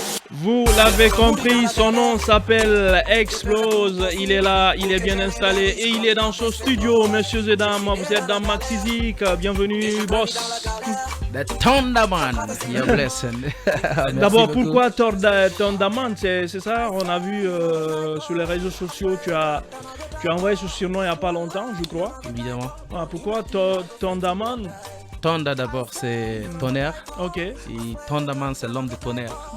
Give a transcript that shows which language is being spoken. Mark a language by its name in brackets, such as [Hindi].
[French] Vous l'avez compris, son nom s'appelle Explose. Il est là, il est bien installé et il est dans son studio, messieurs et dames. Vous êtes dans Maxizik. Bienvenue, boss. [English] The Thunderman, you're blessed. [French] D'abord, pourquoi Thunderman? C'est ça, on a vu sur les réseaux sociaux, tu as envoyé ce surnom il n'y a pas longtemps, je crois. Évidemment. Ah, pourquoi Thunderman? Thunder d'abord, c'est tonnerre. Ok. Et Thunderman, c'est l'homme de tonnerre.